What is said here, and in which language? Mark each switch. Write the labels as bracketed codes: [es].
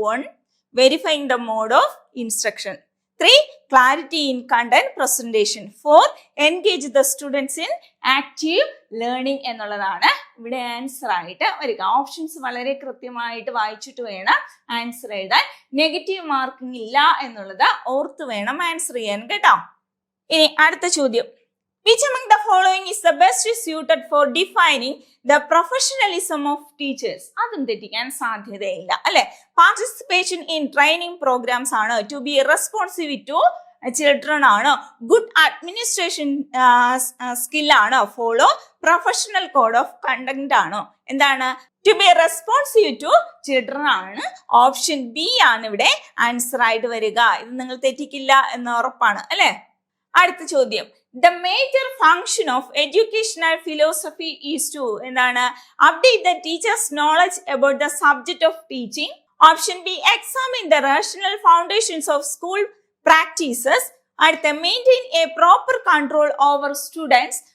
[en] 1 verifying the mode of instruction, 3 clarity in content presentation, 4 engage the students in active learning [ml] എന്നുള്ളതാണ് ഇവിടെ answer ആയിട്ട് വരിക. Options വളരെ കൃത്യമായിട്ട് വായിച്ചിട്ട് വേണം ആൻസർ എഴുതാൻ. നെഗറ്റീവ് മാർക്കിംഗ് ഇല്ല എന്നുള്ളത് ഓർത്ത് വേണം ആൻസർ ചെയ്യാൻ കേട്ടോ. ഇനി അടുത്ത ചോദ്യം. [en] Which among the following is the best suited for defining the professionalism of teachers? [ml] അതും തെറ്റിക്കാൻ സാധ്യതയില്ല അല്ലെ. [en] Participation in training programs ആണ്, to be responsive to children ആണ്, good administration skill ആണ്, follow professional code of conduct ആണ്. എന്താണ്? To be responsive to children [ml] ആണ്. Option B ആണ് ഇവിടെ ആൻസർ ആയിട്ട് വരിക. ഇത് നിങ്ങൾ തെറ്റിക്കില്ല എന്ന് ഉറപ്പാണ് അല്ലെ. അടുത്ത ചോദ്യം, [en] the major function of educational philosophy is to എന്താണ്? update the teacher's knowledge about the subject of teaching. Option B, examine the rational foundations of school practices. അടുത്ത, maintain a proper control over students.